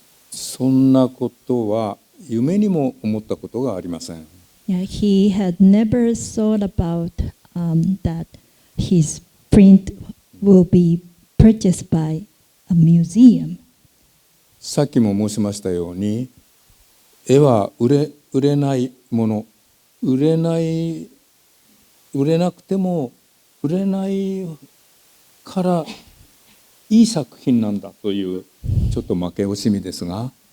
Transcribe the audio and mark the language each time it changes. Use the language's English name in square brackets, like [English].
[Japanese] そんなことは夢にも思ったことがありません。 [English] Yeah, he had never thought about that his print will be purchased by a museum. [Japanese] さっきも申しましたように、絵は売れないもの、売れなくても売れないからいい作品なんだというちょっと負け惜しみですが。